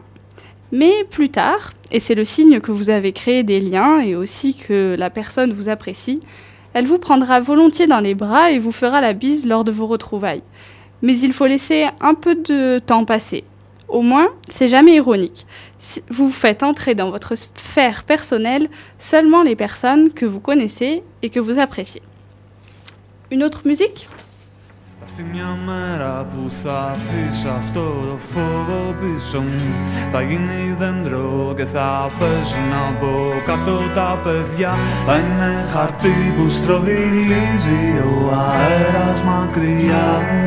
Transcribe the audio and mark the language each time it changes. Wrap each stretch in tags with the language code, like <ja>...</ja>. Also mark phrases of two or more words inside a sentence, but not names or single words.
<fr>Mais plus tard, et c'est le signe que vous avez créé des liens et aussi que la personne vous apprécie, elle vous prendra volontiers dans les bras et vous fera la bise lors de vos retrouvailles. Mais il faut laisser un peu de temps passer. Au moins, c'est jamais ironique. Vous faites entrer dans votre sphère personnelle seulement les personnes que vous connaissez et que vous appréciez. Une autre musique ?</fr> <el>Στη μια μέρα που θα αφήσω αυτό το φόβο πίσω μου, θα γίνει δέντρο και θα παίζουν από κάτω τα παιδιά. Θα είναι χαρτί που στροβιλίζει ο αέρας μακριά.</el>